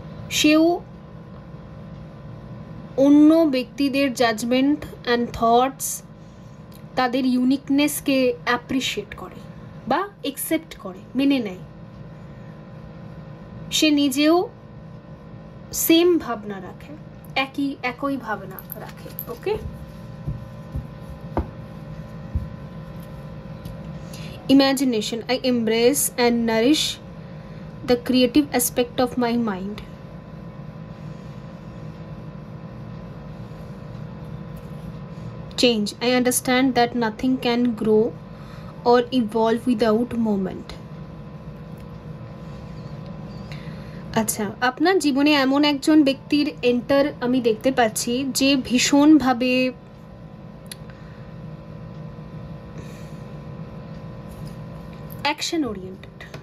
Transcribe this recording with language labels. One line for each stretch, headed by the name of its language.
Bangla: সেও অন্য ব্যক্তিদের জাজমেন্ট অ্যান্ড থটস, তাদের ইউনিকনেসকে অ্যাপ্রিসিয়েট করে বা একসেপ্ট করে, মেনে নেয়। সে নিজেও সেম ভাবনা রাখে, একই ভাবনা রাখে।
English: Okay, imagination. I embrace and nourish the creative aspect of my mind. Change. I understand that nothing can grow or evolve without movement.
Bangla: আচ্ছা, আপনার জীবনে এমন একজন ব্যক্তির এন্টার আমি দেখতে পাচ্ছি যে ভীষণভাবে অ্যাকশন ওরিয়েন্টেড।